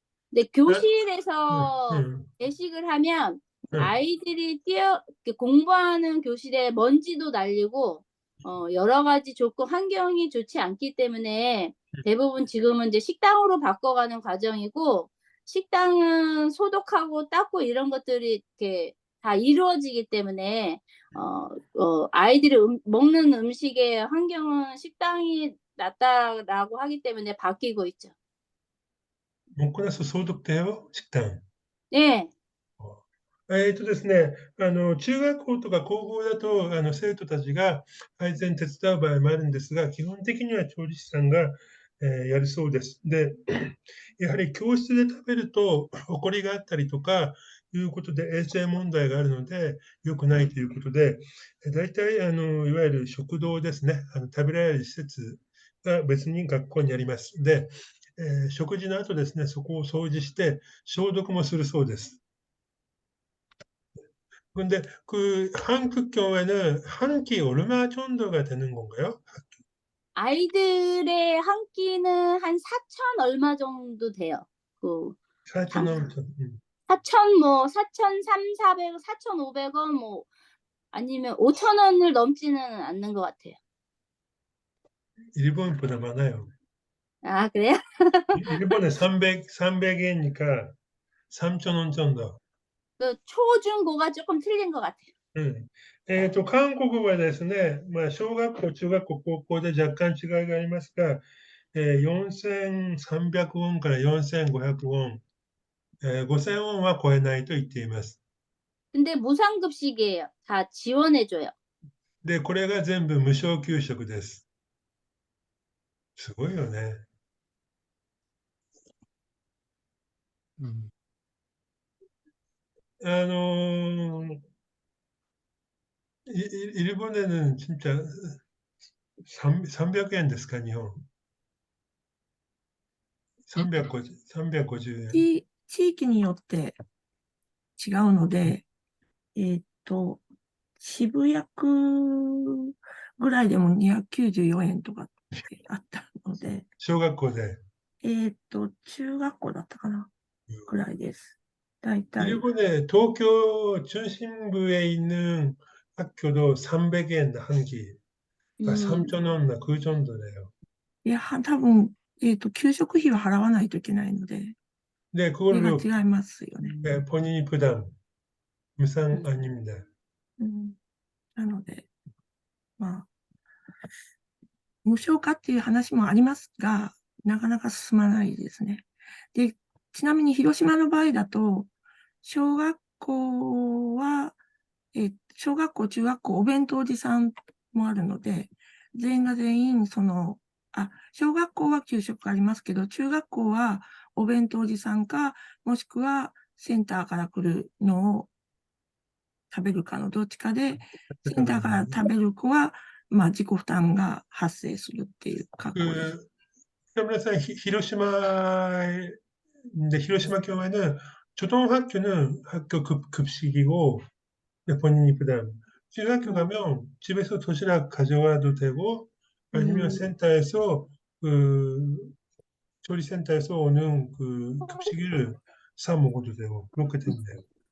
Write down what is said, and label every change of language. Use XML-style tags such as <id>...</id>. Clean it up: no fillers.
<ko>근데 교실에서 배식을 하면 아이들이 공부하는 교실에 먼지도 날리고 여러 가지 환경이 좋지 않기 때문에 대부분 지금은 이제 식당으로 바꿔가는 과정이고 식당은 소독하고 닦고 이런 것들이 이렇게 다 이루어지기 때문에 아이들이 먹는 음식의 환경은 식당이 낫다라고 하기 때문에 바뀌고 있죠. 먹고 나서 소독돼요? 식당? 네.</ko> <ja>ですね、中学校とか高校だと、生徒たちが配膳手伝う場合もあるんですが、基本的には調理師さんが、やるそうです。で、やはり教室で食べると、埃があったりとかいうことで衛生問題があるので、良くないということで、大体、いわゆる食堂ですね、食べられる施設が別に学校にあります。で、食事の後ですね、そこを掃除して消毒もするそうです。</ja> <ko>근데 한국 경우에는 한 끼 얼마 정도가 되는 건가요? 아이들의 한 끼는 한 4,000 얼마 정도 돼요. 4,000 원. 4,000 뭐 4,300, 4,500원 뭐 아니면 5,000원을 넘지는 않는 것 같아요. 일본보다 많아요. 아, 그래요? 일본에 300엔이니까 3,000원 정도. 그 초중고가 조금 틀린 것 같아요.</ko> <ja>韓国はですね、まあ、小学校、中学校、高校で若干違いがありますが、4300ウォンから4500ウォン、5000ウォンは超えないと言っています。</ja> <ko>근데 무상급식이에요. 다 지원해줘요.</ko> <ja>で、これが全部無償給食です。すごいよね。</ja> <ko>あのー일본에는 진짜 300엔</ko> <ja>ですか、日本。 350円。地域によって違うので、渋谷区ぐらいでも294円とかってあったので、小学校で。中学校だったかなぐらいです。だいたい。</ja> <ko>일본의 도쿄 중심부에 있는 학교도 300엔 한 기, 그러니까 3,000원 그 정도래요.</ko> <ja>いや、多分、給食費は払わないといけないので、</ja> <ko>네,</ko> <ja>それが</ja> <ko>그걸로</ko> <ja>違いますよね。</ja> <ko>본인이 부담, 무상 아닙니다.</ko> <ja>なので、まあ、無償化っていう話もありますが、なかなか進まないですね。で、ちなみに広島の場合だと、小学校は、小学校、中学校、お弁当持参もあるので、全員が全員、小学校は給食ありますけど、中学校はお弁当持参か、もしくはセンターから来るのを食べるかのどっちかで、センターから食べる子は、まあ、自己負担が発生するっていう格好です。</ja> <ko>北村さん、広島교회는 초등학교는 학교 급식이고 본인이 부담. 중학교 가면 집에서 도시락 가져와도 되고 아니면 센터에서 그 조리센터에서 오는 그 급식을 사 먹어도 되고 그렇게 된대요.</ko>